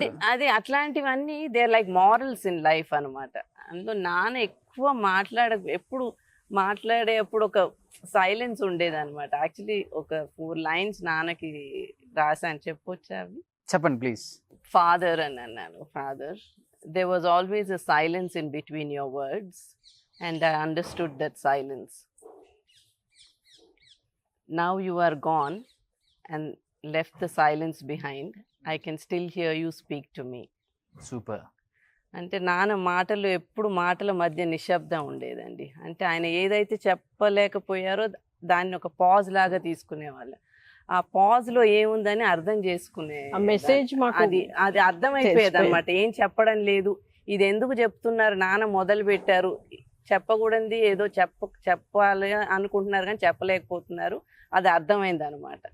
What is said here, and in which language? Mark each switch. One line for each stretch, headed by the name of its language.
Telugu: అది అట్లాంటివన్నీ
English: they are like morals in life
Telugu: అనమాట. అందులో నాన్న ఎక్కువ ఎప్పుడు మాట్లాడేప్పుడు ఒక సైలెన్స్ ఉండేది అనమాట. యాక్చువల్లీ ఒక 4 lines నాన్నకి రాశాను, చెప్పొచ్చా అవి? చెప్పండి ప్లీజ్. ఫాదర్ అని అన్నాను.
English: Father, there was always a silence in between your words and I understood that silence. Now you are gone and left the silence behind. I can still hear you speak to me.
Telugu: Super. అంటే నాన్న మాటలు ఎప్పుడు మాటల మధ్య నిశ్శబ్దం ఉండేదండి. అంటే ఆయన ఏదైతే చెప్పలేకపోయారో దాన్ని ఒక పాజ్ లాగా తీసుకునేవాళ్ళు. ఆ పాజ్ లో ఏముందని అర్థం చేసుకునే మెసేజ్ అది అర్థమైపోయేది అనమాట. ఏం చెప్పడం లేదు, ఇది ఎందుకు చెప్తున్నారు, నాన్న మొదలు పెట్టారు, చెప్పకూడదు ఏదో చెప్పాలి అనుకుంటున్నారు కానీ చెప్పలేకపోతున్నారు, అది అర్థమైంది అనమాట.